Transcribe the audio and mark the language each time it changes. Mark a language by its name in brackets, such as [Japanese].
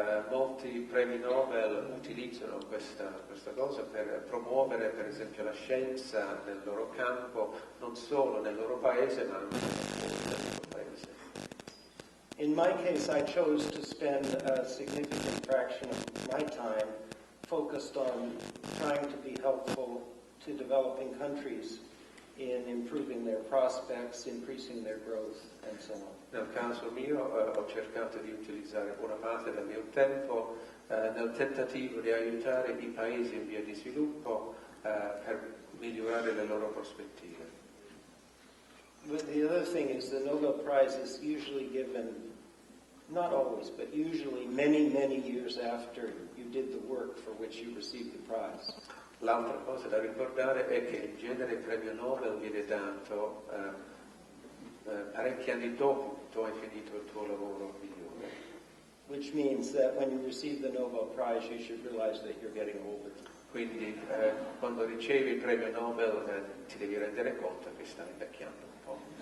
[Italian] Molti premi Nobel utilizzano questa cosa per promuovere per esempio la scienza nel loro campo, non solo nel loro paese ma anche nel loro paese. [English] In my case, I chose to spend a significant fraction of my time focused on trying to be helpful to developing countries in improving their prospects, increasing their growth, and so on. [Italian] Nel caso mio ho cercato di utilizzare buona parte del mio tempo nel tentativo di aiutare i paesi in via di sviluppo per migliorare le loro prospettive. [English] But the other thing is the Nobel Prize is usually given, not always, but usually many, many years after you did the work for which you received the prize. [Italian] L'altra cosa da ricordare è che in genere il premio Nobel viene dato parecchi anni dopo che tu hai finito il tuo lavoro migliore. [English] Which means that when you receive the Nobel Prize, you should realize that you're getting older. [Italian] Quindi quando ricevi il premio Nobel ti devi rendere conto che stai invecchiando un po'.